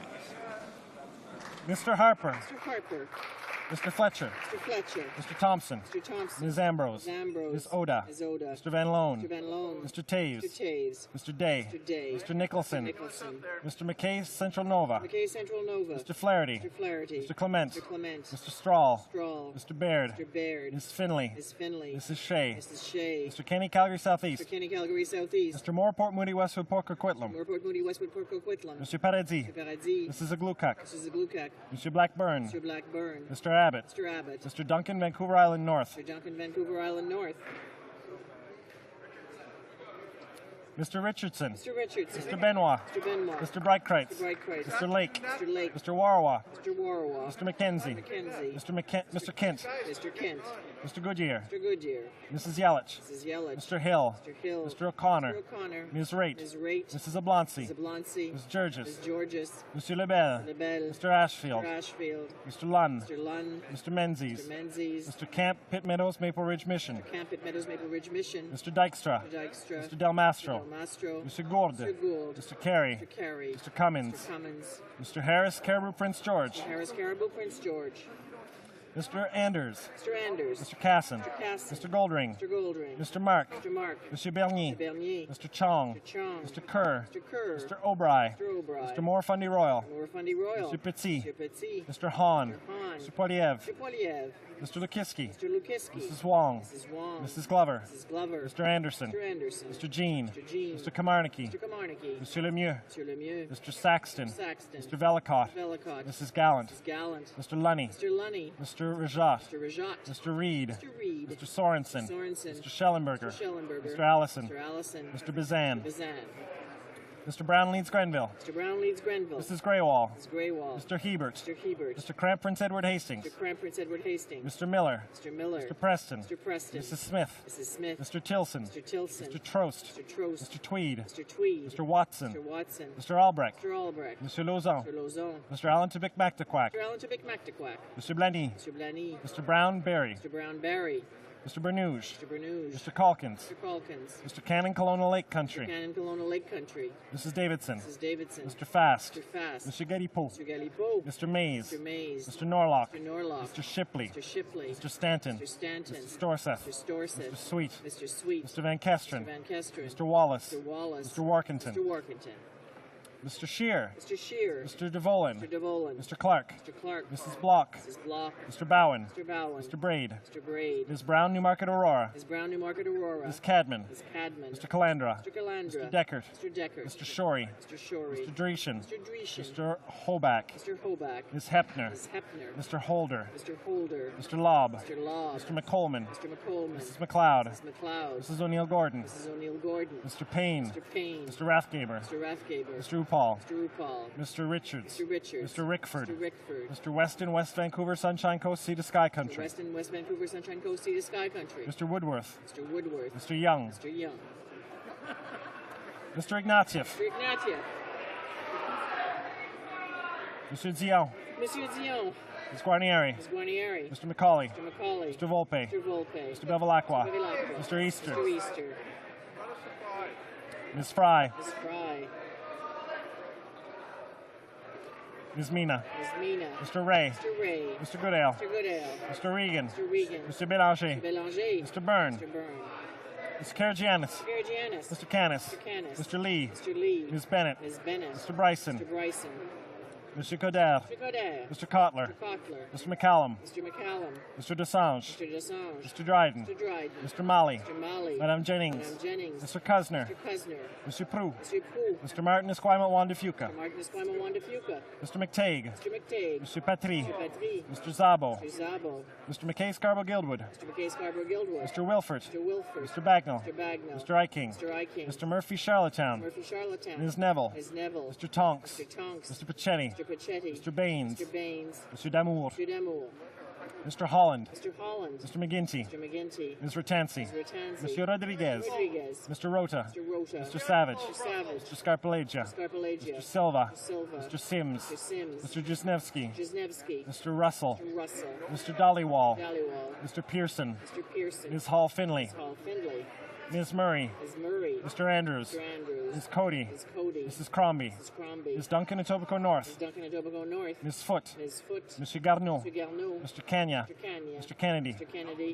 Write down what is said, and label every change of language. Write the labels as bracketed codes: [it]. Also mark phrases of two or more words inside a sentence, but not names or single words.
[en] Mr. Harper. Mr. Harper. Mr. Fletcher. Mr. Fletcher. Mr. Thompson. Mr. Thompson. Ms. Ambrose. Ms. Ambrose. Ms. Oda. Ms. Oda. Mr. Van Loan. Mr. Van Loan. Mr. Taves. Mr. Taves. Mr. Day. Mr. Day. Mr. Nicholson. Mr. Nicholson. Mr. McKay, Central Nova. McKay, Central Nova. Mr. Flaherty. Mr. Flaherty. Mr. Clement. Mr. Clement. Mr. Strahl. Strahl. Mr. Baird. Mr. Baird. Ms. Finley. Ms. Finley. Mrs. Shea. Mrs. Shea. Mr. Kenny, Calgary Southeast. Mr. Kenny, Calgary Southeast. Mr. Moore, Port Moody, Westwood, Port Coquitlam. Moorport, Moody, Westwood, Port Coquitlam. Mr. Paradis. Mr. Paradis. Mrs. Aglukak. Mrs. Aglukak. Mr. Blackburn. Mr. Blackburn. Mr. Abbott. Mr. Abbott. Mr. Duncan, Vancouver Island North. Mr. Duncan, Vancouver Island North. Mr. Richardson. Mr. Richardson. Mr. Benoit. Mr. Benoit. Mr. Breitkreitz. Mr. Breitkreitz. Mr. Lake. Mr. Lake. Mr. Warwa. Mr. Warwa. Mr. McKenzie. McKenzie. Mr. Kent. Mr. Kent. Mr. Goodyear. Mr. Goodyear. Mrs. Yelich. Mrs. Yelich. Mr. Hill. Mr. Hill. Mr. O'Connor. Mr. O'Connor. Ms. Raitt. Ms. Raitt. Mrs. Abloncy. Mrs. Abloncy. Ms. Georges. Ms. Georges. Monsieur Lebel. Lebel. Mr. Ashfield. Mr. Ashfield. Mr. Lunn. Mr. Lunn. Mr. Menzies. Mr. Menzies. Mr. Camp, Pitt Meadows, Maple Ridge Mission. Mr. Camp at Meadows, Maple Ridge Mission. Mr. Dykstra. Mr. Dykstra. Mr. Del Mastro. Mr. Del Mastro. Mr. Gourde. Mr. Gould. Mr. Carey. Mr. Carey. Mr. Cummins. Mr. Cummins. Mr. Harris, Caribou Prince George. Mr. Harris, Caribou, Prince George. Mr. Anders. Mr. Anders. Mr. Casson. Mr. Casson. Mr. Goldring. Mr. Goldring. Mr. Mark. Mr. Mark. Mr. Bernier. Mr. Bernier. Mr. Chong. Mr. Chong. Mr. Kerr. Mr. Kerr. Mr. O'Bry. Mr. O'Bry. Mr. Moore Fundy Royal. Moore Fundy Royal. Mr. Petit. Mr. Petit. Mr. Hahn. Mr. Hahn. Mr. Poiliev. Mr. Poiliev. Mr. Lukiski. Mr. Lukiski. Mrs. Wong. Mrs. Wong. Mrs. Glover. Mrs. Glover. Mr. Anderson. Mr. Anderson. Mr. Jean. Mr. Jean. Mr. Kamarnicki. Mr. Kamarnicki. Mr. Lemieux. Mr. Lemieux. Mr. Saxton. Mr. Saxton. Mr. Velicott. Velicott. Mrs. Gallant. Mrs. Gallant. Mr. Lunny. Mr. Lunny. Mr. Mr. Rajat. Mr. Rajat. Mr. Reed. Mr. Reed. Mr. Sorensen. Sorensen. Mr. Schellenberger. Mr. Schellenberger. Mr. Allison. Mr. Allison. Mr. Bazan. Bazan. Mr. Brown leads Grenville. Mr. Brown leads Grenville. Mrs. Greywall. Mrs. Greywall. Mr. Hebert. Mr. Hebert. Mr. Cramp Prince Edward Hastings. Mr. Cramp Prince Edward Hastings. Mr. Miller. Mr. Miller. Mr. Preston. Mr. Preston. Mrs. Smith. Mrs. Smith. Mr. Tilson. Mr. Tilson. Mr. Trost. Mr. Trost. Mr. Tweed. Mr. Tweed. Mr. Watson. Mr. Watson. Mr. Albrecht. Mr. Albrecht. Mr. Lauzon. Mr. Lauzon. Mr. Allen Tubic Mactaquac. Mr. Allen Tubic Mactaquac. Mr. Blaney. Mr. Blaney. Mr. Brown Berry. Mr. Brown Barry. Mr. Bernouge. Mr. Bernouge. Mr. Calkins. Mr. Calkins. Mr. Cannon Colonial Lake Mr. Country. Cannon Colonial Lake Country. Mrs. Davidson. Mrs. Davidson. Mr. Fast. Mr. Fast. Mr. Galipo. Mr. Galipo. Mr. Mays. Mr. Mays. Mr. Norlock. Mr. Norlock. Mr. Shipley. Mr. Shipley. Mr. Stanton. Mr. Stanton. Mr. Storseth. Mr. Storseth. Mr. Sweet. Mr. Sweet. Mr. Van Kesteren. Mr. Van Kesteren. Mr. Wallace. Mr. Wallace. Mr. Warkentin. Mr. Warkentin. Mr. Shear. Mr. Shear. Mr. DeVolin. Mr. DeVolin. Mr. Clark. Mr. Clark. Mrs. Block. Mrs. Block. Mr. Bowen. Mr. Bowen. Mr. Braid. Mr. Braid. Ms. Brown, Newmarket Aurora. Ms. Brown, Newmarket Aurora. Ms. Cadman. Ms. Cadman. Mr. Calandra. Mr. Calandra. Mr. Deckert. Mr. Deckert. Mr. Shorey. Mr. Shorey. Mr. Dreeshen. Mr. Dreeshen. Mr. Hoback. Mr. Hoback. Ms. Hepner. Ms. Hepner. Mr. Holder. Mr. Holder. Mr. Lobb. Mr. Lobb. Mr. McColeman. Mr. McColeman. Mrs. McLeod. Mrs. McLeod. Mrs. O'Neill Gordon. Mrs. O'Neill Gordon. Mr. Payne. Mr. Payne. Mr. Rathgaber. Mr. Rathgaber. Mr. Upal. Mr. Upal. Mr. Richards. Mr. Richards. Mr. Rickford. Mr. Rickford. Mr. Weston, West Vancouver, Sunshine Coast, Sea to Sky Mr. Country. Weston, West Vancouver, Sunshine Coast, Sea to Sky Country. Mr. Woodworth. Mr. Woodworth. Mr. Young. Mr. Young. Mr. Ignatieff. Mr. Ignatieff. Mr. Zion. Monsieur Dion. Ms. Guarnieri. Ms. Guarnieri. Mr. Macaulay. Mr. Macaulay. Mr. Volpe. Mr. Volpe. Mr. Bevilacqua. Mr. Bevilacqua. Mr. Easter. Mr. Easter. Ms. Fry. Ms. Fry. Ms. Mina. Ms. Mina. Mr. Ray. Mr. Ray. Mr. Goodale. Mr. Goodale. Mr. Regan. Mr. Regan. Mr. Belanger. Mr. Belanger. Mr. Byrne. Mr. Byrne. Mr. Karagianis. Mr. Karagianis. Mr. Canis. Mr. Canis. Mr. Lee. Mr. Lee. Ms. Bennett. Ms. Bennett. Mr. Bryson. Mr. Bryson. Mr. Coder. Mr. Goddard. Mr. Kotler. Mr. Kotler. Mr. McCallum. Mr. McCallum. Mr. Desange. Mr. Desange. Mr. Dryden. Mr. Dryden. Mr. Malley. Mr. Malley. Madame Jennings. Madame Jennings. Mr. Cusner. Mr. Cusner. Mr. Prue. Mr. Prue. Mr. Martin Esquimalt Wanda Fuca. Mr. Martin Esquimalt Wanda Fuca. Mr. McTague. Mr. McTague. Mr. Patry. Mr. Patry. Mr. Zabo. Mr. Zabo. Mr. McKay Scarborough Guildwood. Mr. McKay Scarborough Guildwood. Mr. Wilford. Mr. Wilford. Mr. Bagnall. Mr. Bagnall. Mr. Iking. Mr. Iking. Mr. Murphy Charlottetown. Murphy Charlottetown. Ms. Neville. Ms. Neville. Mr. Tonks. Mr. Tonks. Mr. Pachetti. Mr. Pachetti. Mr. Baines. Mr. Baines. Mr. Damour. Mr. Damour. Mr. Holland. Mr. Holland. Mr. McGinty. Mr. McGinty. Ms. Ratansi. Ms. Ratansi. Mr. Rodriguez. Rodriguez. Mr. Rota. Mr. Rota. Mr. Savage. Mr. Savage. Mr. Scarpalagia. Scarpalagia. Mr. Silva. Mr. Silva. Mr. Sims. Mr. Sims. Mr. Jesnevsky. Jesnevsky. Mr. Russell. Mr. Russell. Mr. Dollywall. Dollywall. Mr. Pearson. Mr. Pearson. Ms. Hall Finley. Ms. Hall Findlay. Ms. Murray. Ms. Murray. Mr. Andrews. Mr. Andrews. Ms. Cody. Ms. Cody. Mrs. Crombie. Mrs. Crombie. Ms. Duncan Etobicoke North. Ms. Duncan Etobicoke North. Ms. Foote. Ms. Foote. Mr. Garneau. Mr. Garneau. Mr. Kenya. Mr. Kenya. Mr. Kennedy. Mr. Kennedy.